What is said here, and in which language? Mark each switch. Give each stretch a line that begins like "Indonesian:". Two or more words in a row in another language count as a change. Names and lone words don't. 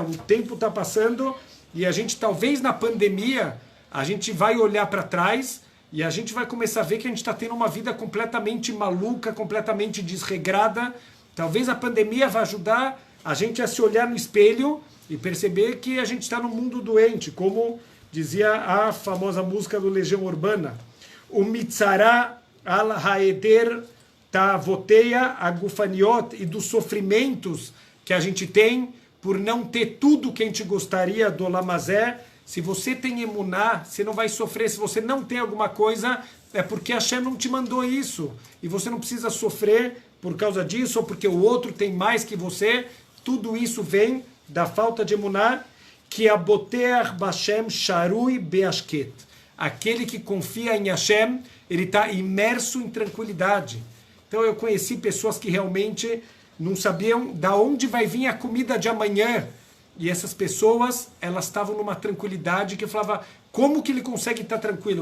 Portuguese: O tempo está passando e a gente talvez na pandemia a gente vai olhar para trás e a gente vai começar a ver que a gente está tendo uma vida completamente maluca, completamente desregrada. Talvez a pandemia vá ajudar a gente a se olhar no espelho e perceber que a gente está num mundo doente, como dizia a famosa música do Legião Urbana,
Hebrew: או מצערה על העדר תאוותיה הגופניות,
Portuguese: e dos sofrimentos que a gente tem por não ter tudo que a gente gostaria do
Hebrew: עולם הזה.
Portuguese: Se você tem emuná, você não vai sofrer. Se você não tem alguma coisa, é porque Hashem não te mandou isso. E você não precisa sofrer por causa disso, ou porque o outro tem mais que você. Tudo isso vem da falta de emuná.
Hebrew: והבוטח בשם שרוי בהשקט.
Portuguese: Aquele que confia em Hashem, ele está imerso em tranquilidade. Então eu conheci pessoas que realmente não sabiam da onde vai vir a comida de amanhã. E essas pessoas, elas estavam numa tranquilidade que eu falava, como que ele consegue estar tranquilo?